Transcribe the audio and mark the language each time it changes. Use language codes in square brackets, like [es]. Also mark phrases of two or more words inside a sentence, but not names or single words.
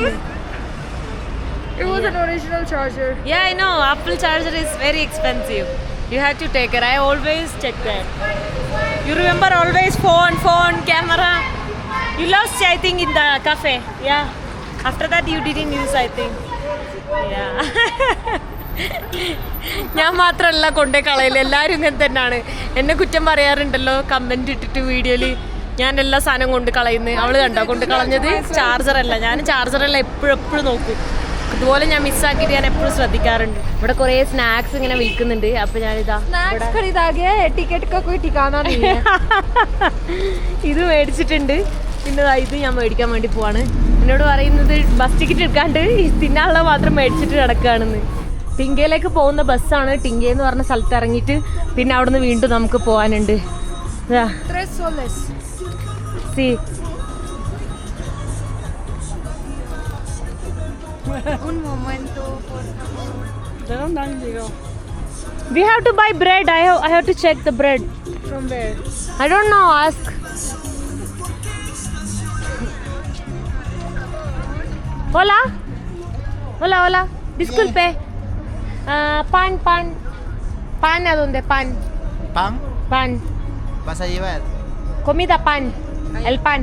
[en] It was an original charger. Yeah, I know. Apple charger is very expensive. You have to take it. I always check that. You remember always phone, camera. You lost, I think, in the cafe. Yeah. After that, you didn't use, I think. Yeah. [ml] ഞാൻ മാത്രമല്ല കൊണ്ടേ കളയില്ല, എല്ലാവരും ഇങ്ങനെ തന്നെയാണ്. എന്നെ കുറ്റം പറയാറുണ്ടല്ലോ കമൻറ്റ് ഇട്ടിട്ട് വീഡിയോയിൽ. ഞാൻ എല്ലാ സാധനം കൊണ്ട് കളയുന്നത്. അവൾ കണ്ടോ കൊണ്ട് കളഞ്ഞത്? ചാർജറല്ല. ഞാൻ ചാർജറല്ല എപ്പോഴും നോക്കും. ഇതുപോലെ ഞാൻ മിസ്സാക്കിയിട്ട് ഞാൻ എപ്പോഴും ശ്രദ്ധിക്കാറുണ്ട്. ഇവിടെ കുറേ സ്നാക്സ് ഇങ്ങനെ വിൽക്കുന്നുണ്ട്. അപ്പോൾ ഞാനിതാ [hi] Snacks खरीदा गया है. टिकट का कोई ठिकाना नहीं है. [ml] ഇത് മേടിച്ചിട്ടുണ്ട്. പിന്നെ ഇത് ഞാൻ മേടിക്കാൻ വേണ്ടി പോവാണ്. എന്നോട് പറയുന്നത് ബസ് ടിക്കറ്റ് എടുക്കാണ്ട് തിന്നാനുള്ള മാത്രം മേടിച്ചിട്ട് കിടക്കുകയാണെന്ന്. ടിങ്കയിലേക്ക് പോകുന്ന ബസ്സാണ്. ടിങ്ക എന്ന് പറഞ്ഞ സ്ഥലത്ത് ഇറങ്ങിയിട്ട് പിന്നെ അവിടുന്ന് വീണ്ടും നമുക്ക് പോകാനുണ്ട്. [es] Tres soles. Un momento, por favor. ¿De dónde han llegado? [en] We have to buy bread. I have to check the bread. From where? I don't know. Ask. [es] Hola. Hola. Disculpe. Pan. ¿Pan a dónde? Pan. ¿Pan? ¿Vas a llevar? Comida, pan. El pan.